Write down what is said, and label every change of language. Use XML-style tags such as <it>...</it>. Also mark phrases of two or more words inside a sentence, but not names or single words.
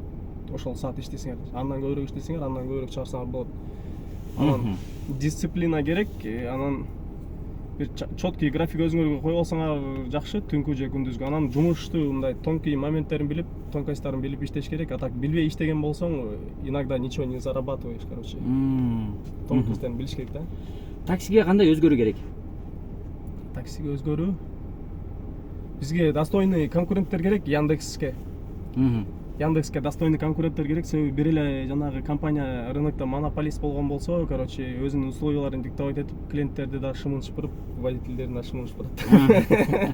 <ky>Ошол саат иштесеңер, андан көбүрөөк иштесеңер, андан көбүрөөк чыгарсаңар болот. Анан дисциплина керек, анан бир четкий график өзүңөргө коюп алсаңар жакшы, түнкү же күндүзгү. Анан жумушту мындай тонкий моменттерин билип, тонкостьтарын билип иштеш керек. А так билбей иштеген болсоң,</ky> <ru>иногда ничего не зарабатываешь, короче.</ru> <ky>Тонкостьтарын билиш керек да. Таксиге кандай өзгөрүү керек? Таксиге өзгөрүү? Бизге достойный конкуренттер керек, Яндекске. Яндекске достойный конкуренттер керек, себеби бир эле жанагы компания рынокто монополист болгон болсо, короче, өзүнүн условияларын диктовать этип, клиенттерди да шымын шыпырып, водительдерин да шымын шыпырат.</ky>